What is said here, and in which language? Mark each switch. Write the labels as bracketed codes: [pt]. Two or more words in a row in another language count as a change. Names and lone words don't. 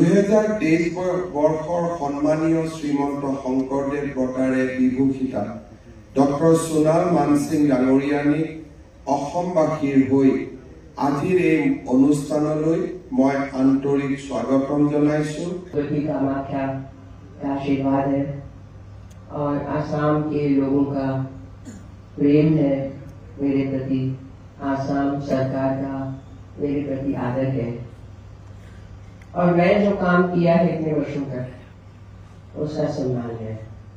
[as] 2023 বৰ্ষৰ সন্মানীয় শ্ৰীমন্ত শংকৰদেৱ বঁটাৰে বিভূষিতা ডক্টৰ সোনাল মানসিং ডাঙৰীয়ানীক অসমবাসীৰ হৈ আজিৰ এই অনুষ্ঠানলৈ মই আন্তৰিক স্বাগতম জনাইছোঁ। [hi] कामाख्या का आशीर्वाद है और आसाम के लोगों का प्रेम है मेरे प्रति, आसाम सरकार का मेरे प्रति आदर है और मैं जो काम किया है इतने वर्षों तक उसका सम्मान है।